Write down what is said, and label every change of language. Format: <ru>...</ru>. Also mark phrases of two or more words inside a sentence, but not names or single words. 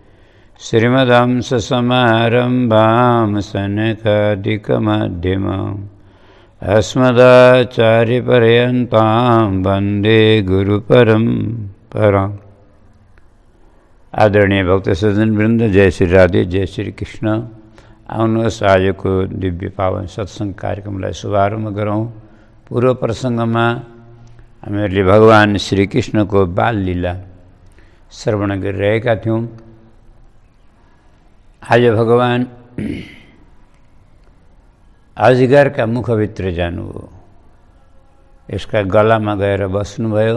<sa>श्रीमदंससमारम्भां सनकादिकमध्यमाम् अस्मदाचार्यपर्यन्तां वन्दे गुरुपरम्पराम्।</sa> <ne>आदरणीय भक्त सज्जन वृन्द, जय श्री राधे, जय श्री कृष्ण। आउनुहोस् आजको दिव्य पावन सत्सङ्ग कार्यक्रमलाई शुभारम्भ गरौँ। पूर्व प्रसङ्गमा हामीहरूले भगवान श्रीकृष्णको बाल लीला श्रवण गरिरहेका थियौँ। आज भगवान अजगरका मुखभित्र जानुभयो, यसका गलामा गएर बस्नुभयो।</ne>